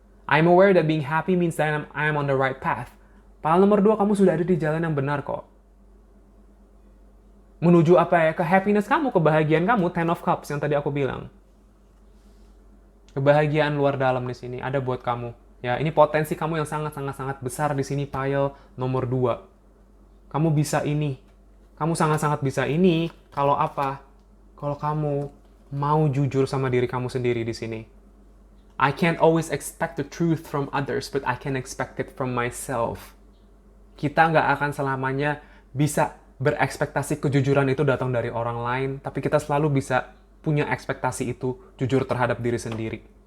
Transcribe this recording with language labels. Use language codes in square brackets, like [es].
[en] I'm aware that being happy means that I'm on the right path. [id] Pile nomor 2, kamu sudah ada di jalan yang benar kok. Menuju apa ya? Ke happiness kamu, kebahagiaan kamu, Ten of Cups yang tadi aku bilang. Kebahagiaan luar dalam di sini ada buat kamu. Ya, ini potensi kamu yang sangat besar di sini pile nomor 2. Kamu bisa ini. Kamu sangat bisa ini kalau apa? Kalau kamu mau jujur sama diri kamu sendiri di sini. [en] I can't always expect the truth from others, but I can expect it from myself. [id] Kita nggak akan selamanya bisa berekspektasi kejujuran itu datang dari orang lain, tapi kita selalu bisa punya ekspektasi itu jujur terhadap diri sendiri.